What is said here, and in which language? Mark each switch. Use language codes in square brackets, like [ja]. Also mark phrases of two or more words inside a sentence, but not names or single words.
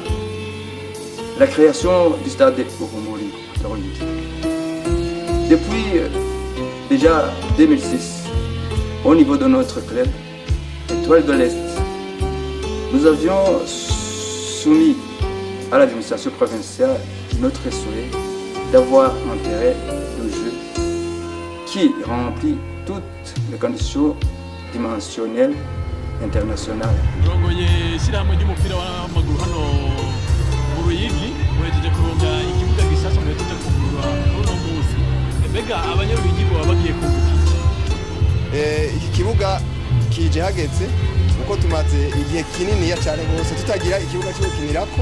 [fr] La création du stade de Burumburi, depuis déjà 2006, au niveau de notre club, Étoile de l'Est, nous avions soumis à l'administration provinciale notre souhait d'avoir un terrain de jeu qui remplit toutes les conditions dimensionnelles internationales. [rw] Iki kibuga kije hageze uko tumaze igihe kinini cyane rwose tutagira ikibuga cyo gukinirako.